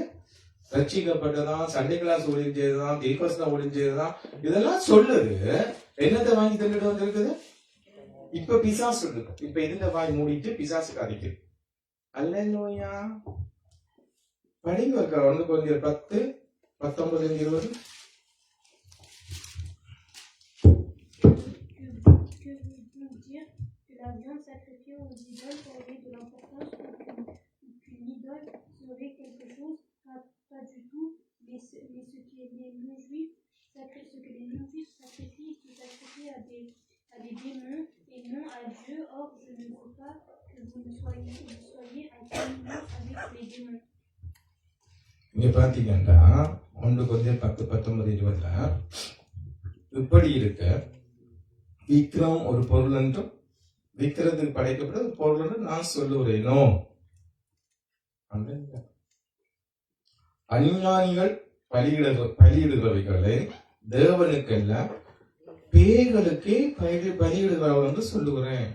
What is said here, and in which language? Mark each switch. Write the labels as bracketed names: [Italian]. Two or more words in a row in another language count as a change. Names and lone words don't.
[Tamil] ரட்சிக்கப்பட்டதான், [English] Sunday class [Tamil] ஒளிஞ்சதுதான், தீர்க்கதரிசனம் ஒளிஞ்சதுதான், இதெல்லாம் சொல்லுது. என்னத்தை வாங்கி தின்னுட்டு வந்திருக்குது? இப்ப பிசாசு சொல்லுது. இப்ப இதுல வாய் மூடிட்டு பிசாசுக்கு அடிக்குது. அல்லேலூயா. படிங்க இருக்க 1 Corinthians 10, 19, 20. [French] La viande sacrifiée aux idoles aurait de l'importance qu'une idole serait quelque chose, pas du tout, mais ce que les non-juifs sacrifient, se sacrifient à des démons et non à Dieu. Or, je ne veux pas que vous soyez en communion avec les démons. [Tamil] இங்க பாத்தீங்கன்னா 1 Corinthians 10, 19, 20 இப்படி இருக்க விக்கிரம் ஒரு பொருள் என்றும் விக்கிரத்துக்கு படைக்கப்பட்ட ஒரு பொருள் என்று நான் சொல்லுகிறேனோ? அஞ்ஞானிகள் பலியிடுகிறவைகளை தேவனுக்கல்ல பேய்களுக்கே பலியிடுகிறவர்கள் என்று சொல்லுகிறேன்.